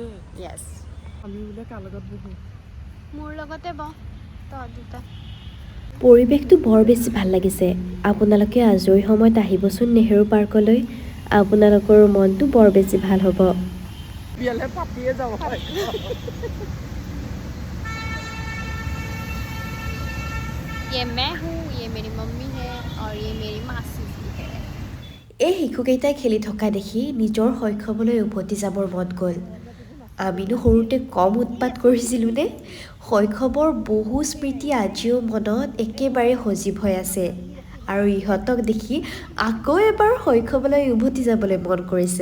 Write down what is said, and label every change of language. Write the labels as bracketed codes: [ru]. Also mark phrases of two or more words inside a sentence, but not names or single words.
[as] য়েছ আমি বোলে কাৰ লগত বহো মোৰ লগতে বহ তহঁত দুটা পৰিৱেশটো বৰ বেছি ভাল লাগিছে আপোনালোকে আজৰি সময়ত আহিবচোন নেহেৰু পাৰ্কলৈ আপোনালোকৰ মনটো বৰ বেছি ভাল হ'ব বিয়ালে পাতিয়ে যাব [hi] ये मैं हूँ ये मेरी मम्मी है और ये मेरी मासी जी है [as] এই শিশুকেইটাই খেলি থকা দেখি নিজৰ শৈশৱলৈ উভতি যাবৰ মন গ'ল আমিনো সৰুতে কম উৎপাত কৰিছিলোঁনে শৈশৱৰ বহু স্মৃতি আজিও মনত একেবাৰে সজীৱ হৈ আছে আৰু ইহঁতক দেখি আকৌ এবাৰ শৈশৱলৈ উভতি যাবলৈ মন কৰিছে